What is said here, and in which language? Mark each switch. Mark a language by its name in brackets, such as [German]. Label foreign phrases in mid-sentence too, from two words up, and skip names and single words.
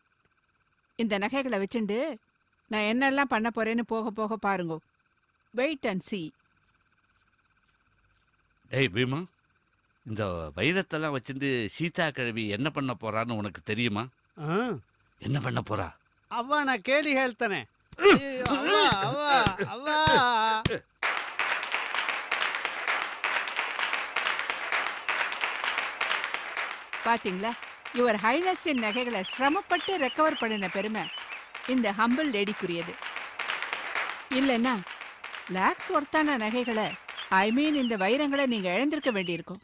[Tamil] இந்த நகைகளை வச்சுண்டு நான் என்னெல்லாம் பண்ண போறேன்னு போக போக பாருங்க. [English] Wait and see. [Tamil] டேய் பீமா, இந்த வைரத்தெல்லாம் வச்சுட்டு சீதா கிழவி என்ன பண்ண போறான்னு உனக்கு தெரியுமா? என்ன பண்ண போறா? [Kannada] ಅವ್ವ ನಾ ಕೇಳಿ ಹೇಳ್ತಾನೆ. ಅವ್ವ ಅವ್ವ ಅವ್ವ. [Tamil] பாத்தீங்களா, [English] your Highness's [Tamil] நகைகளை சிரமப்பட்டு ரெக்கவர் பண்ணின பெருமை இந்த [English] humble lady's. [Tamil] இல்லைன்னா [English] lakhs worth [Tamil] நகைகளை, [English] I mean [Tamil] இந்த வைரங்களை நீங்க இழந்திருக்க வேண்டியிருக்கும்.